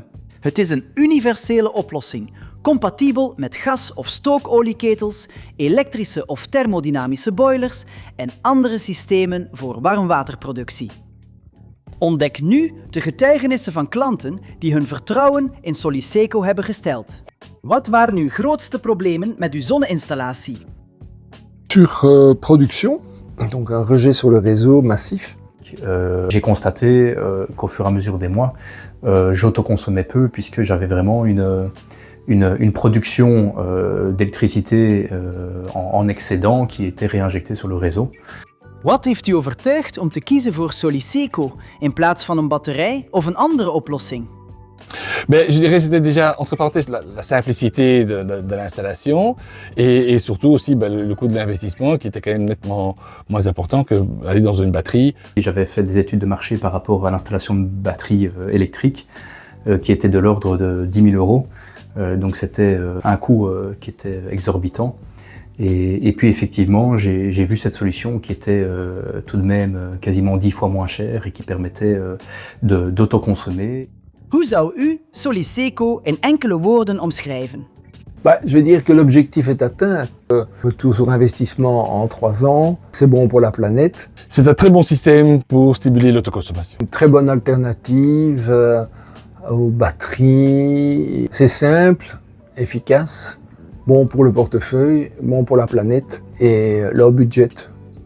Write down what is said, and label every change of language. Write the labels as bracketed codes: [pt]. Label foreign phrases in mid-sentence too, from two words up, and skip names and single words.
[nl] Het is een universele oplossing, compatibel met gas- of stookolieketels, elektrische of thermodynamische boilers en andere systemen voor warmwaterproductie. Ontdek nu de getuigenissen van klanten die hun vertrouwen in Soliseco hebben gesteld. Wat waren uw grootste problemen met uw zonne-installatie? [fr] Sur production, donc un rejet sur le réseau massif. J'ai constaté qu'au fur et à mesure des mois, j'autoconsommais peu puisque j'avais vraiment une production d'électricité en excédent qui était réinjectée sur le réseau. [nl] Wat heeft u overtuigd om te kiezen voor Soliseco in plaats van een batterij of een andere oplossing? [fr] Ben, je dirais que c'était déjà, entre parenthèses, la simplicité de l'installation et surtout aussi le coût de l'investissement qui était quand même nettement moins important qu'aller dans une batterie. J'avais fait des études de marché par rapport à l'installation de batteries électriques qui étaient de l'ordre de 10 000 €. Donc c'était un coût qui était exorbitant. Et puis effectivement, j'ai vu cette solution qui était tout de même quasiment 10 fois moins chère et qui permettait d'autoconsommer. [nl] Hoe zou u Soliseco in enkele woorden omschrijven? [fr] Je vais dire que l'objectif est atteint. Retour sur investissement en 3 ans, c'est bon pour la planète. C'est un très bon système pour stimuler l'autoconsommation. Une très bonne alternative aux batteries. C'est simple, efficace, bon pour le portefeuille, bon pour la planète et [en] low budget.